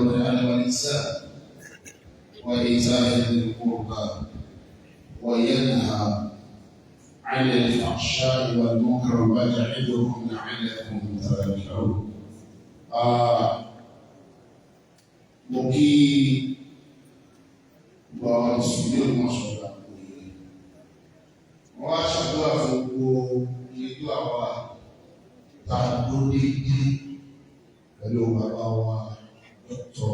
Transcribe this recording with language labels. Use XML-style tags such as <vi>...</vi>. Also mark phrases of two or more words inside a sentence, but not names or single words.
<ar>بالعدل والإحسان وإيتاء ذي القربى وينهى عن الفحشاء والمنكر والبغي يعظكم لعلكم تذكرون.</ar> <yo>Mo kí gbogbo mùsùlùmí olùmọ̀ṣọ́gbà òye. Wọ́n á ṣàdúrà fún gbogbo ìlú àwa tá a dúró déédéé pẹ̀lú bàbá wa Dr.</yo>